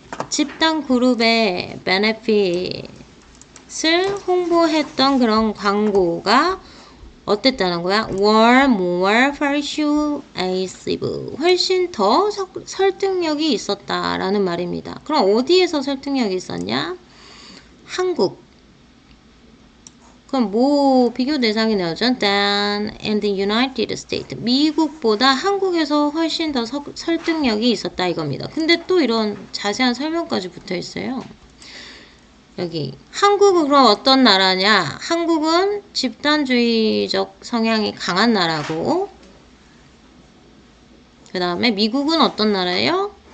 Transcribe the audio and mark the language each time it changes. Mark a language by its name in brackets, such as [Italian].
[Korean] 집단 그룹의 베네핏을 홍보했던 그런 광고가 어땠다는 거야? [English] were more persuasive. [Korean] 훨씬 더 설득력이 있었다라는 말입니다. 그럼 어디에서 설득력이 있었냐? 한국. 그럼 뭐 비교 대상이 나오죠? [English] than in the United States. [Korean] 미국보다 한국에서 훨씬 더 설득력이 있었다 이겁니다. 근데 또 이런 자세한 설명까지 붙어 있어요. 여기 한국은 그럼 어떤 나라냐? 한국은 집단주의적 성향이 강한 나라고 그 다음에 미국은 어떤 나라예요?